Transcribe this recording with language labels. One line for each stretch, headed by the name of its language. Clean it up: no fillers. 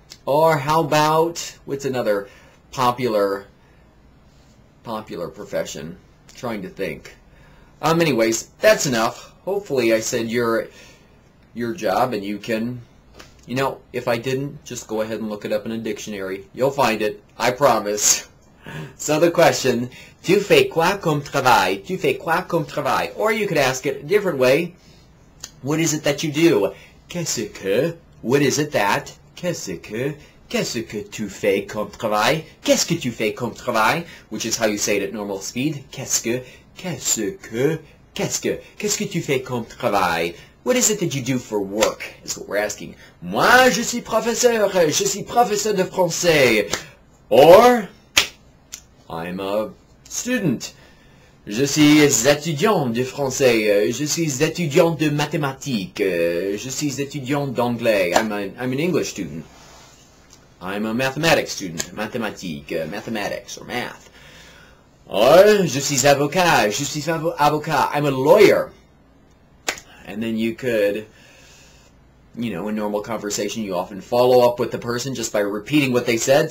English: Or how about, what's another popular profession? Trying to think. Anyways, that's enough. Hopefully I said your job, and you can, you know, if I didn't, just go ahead and look it up in a dictionary. You'll find it, I promise. So the question,
French: tu fais quoi comme travail? Tu fais quoi comme travail?
English: Or you could ask it a different way. What is it that you do?
French: Qu'est-ce que?
English: What is it that? Qu'est-ce que?
French: Qu'est-ce que tu fais comme travail? Qu'est-ce que tu fais comme travail?
English: Which is how you say it at normal speed.
French: Qu'est-ce que? Qu'est-ce que? Qu'est-ce que? Qu'est-ce que tu fais comme travail?
English: What is it that you do for work, is what we're asking.
French: Moi, je suis professeur de français.
English: Or, I'm a student.
French: Je suis étudiant de français. Je suis étudiant de mathématiques. Je suis étudiant d'anglais.
English: I'm an English student. I'm a mathematics student. Mathematiques, mathematics, or math. Or,
French: je suis avocat. Je suis avocat.
English: I'm a lawyer. And then you could, you know, in normal conversation, you often follow up with the person just by repeating what they said.